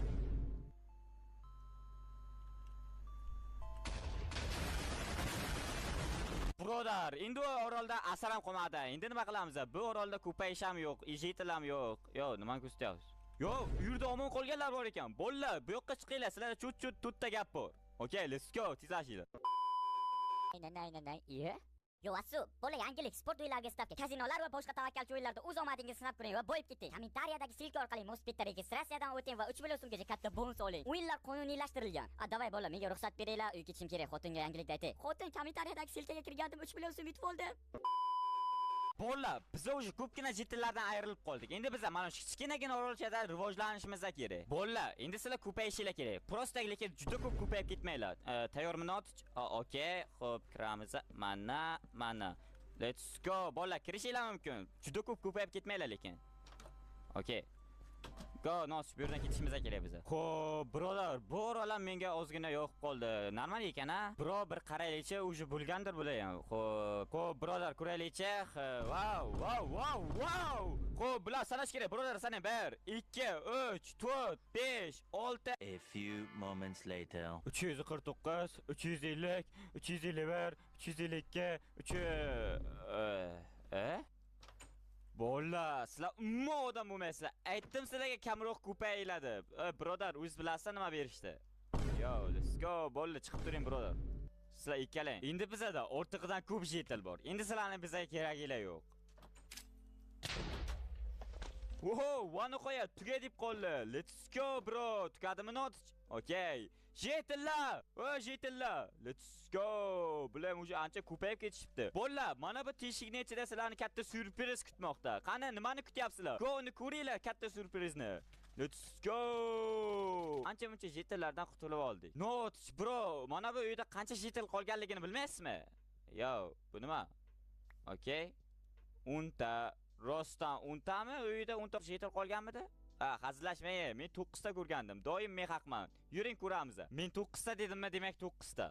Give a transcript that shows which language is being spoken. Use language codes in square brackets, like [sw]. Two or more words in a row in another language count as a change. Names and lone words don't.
[uz] Birodar, endi bu orolda asar ham qolmadi. Endi nima qilamiz? Bu orolda ko'payish ham yo'q, jetil ham yo'q. Yo, nimani ko'rsatyapsiz? Yo, u yerda omon qolganlar bor ekan. Bo'llar, bu yoqqa chiqinglar. Sizlarga chut-chut to'rtta gap bor. [en] Okay, let's go. [uz] Tezlashinglar. Nay. Iya. Yo, asu, bo'la yangilik sport o'yinlariga stavka, kazinolar va boshqa tavakkalchi o'yinlarda o'z omadingizni sinab ko'ring va boyib keting. Kommentariyadagi silka orqali Mospitda registratsiyadan o'ting va 3 million so'mgacha katta bonus oling. O'yinlar qonuniylashtirilgan. Davay bola, menga ruxsat beringlar, uy ketishim kerak. Xotinga yangilikni aytay. Xotin kommentariyadagi silkaga kirgandim, 3 million so'm yutib oldim. Bola, biz o'sha ko'pgina jetillardan ayrilib qoldik. Endi biz mana shu kichkinagina orolchada rivojlanishimiz kerak. Bola, endi sizlar ko'payishinglar kerak. Prosta lekin juda ko'p ko'payib ketmanglar. Tayyormi Notch? Okay, xo'p, kiramiz. Mana. [en] Let's go. [uz] Bola, kirishinglar mumkin. Juda ko'p ko'payib ketmanglar lekin. Okay. Go, Notch, bu yerdan ketishimiz kerak biz. Xo'p, birodar, bu orol ham menga ozgina yo'q qoldi. Normal ekan-a? Bro, bir qaraylikchi, o'sha bo'lgandir bular ham. Xo'p, birodar, ko'raylikchi. Wow. Xo'p, bular sanash kerak. Birodar, sana 1, 2, 3, 4, 5, 6. [en] A few moments later. [uz] 349, 350, 351, 352, Bolalar, sizlar umuman odam bo'lmaysizlar. Aytdim sizlarga kamroq ko'payinglar deb. Birodar, o'zingiz bilasizlar nima berishdi? [en] Yo, let's go. [uz] Bolalar, chiqib turing, birodar. Sizlar ikkalang. Endi bizada ortig'idan ko'p jetel bor. Endi sizlarning bizga keraginglar yo'q. Oho, vani qo'ya, tuga deb qoldi. [en] Let's go, bro. Tukadimi not? Okay. Jetillar! Jetillar! Let's go! [uz] Bular o'sha ancha ko'payib ketishibdi. Bolalar, mana bu teshikning ichida sizlarni katta syurpriz kutmoqda. Qani, nimani kutyapsizlar? Go'ni ko'ringlar katta syurprizni. [en] Let's go! [uz] Ancha-muncha jetillardan qutulib oldik. Not, bro, mana bu uyda qancha jetil qolganligini bilmaysizmi? Yo, bu nima? Okay. 10 ta, rostdan 10 tami? Uyda 10 ta jetil qolganmidi? Hazillashmang, men 9 ta ko'rgandim. Doim men haqman. Yuring ko'ramiz. Men 9 ta dedimmi, demak 9 ta.